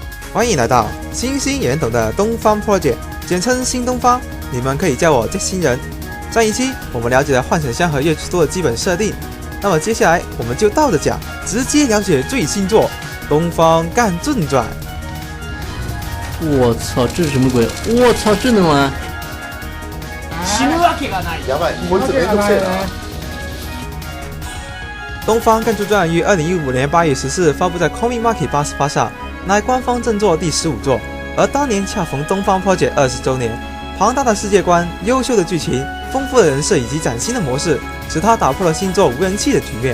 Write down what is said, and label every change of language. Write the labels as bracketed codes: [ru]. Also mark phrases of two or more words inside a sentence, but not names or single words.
[zh] 欢迎来到新兴研懂的东方 Project， 简称新东方，你们可以叫我这新人。上一期我们了解了幻想乡和月之都的基本设定，那么接下来我们就倒着讲，直接了解最新作《东方干正传》。我操，这是什么鬼？我操，这能玩？ [ja] やばい、こいつめんどくせえな。 [zh] 《东方干正传》于2015年8月14日发布在 Comic Market 88上，乃官方正作第15作，而当年恰逢东方 Project 20周年。庞大的世界观、优秀的剧情、丰富的人设以及崭新的模式，使它打破了新作无人气的局面。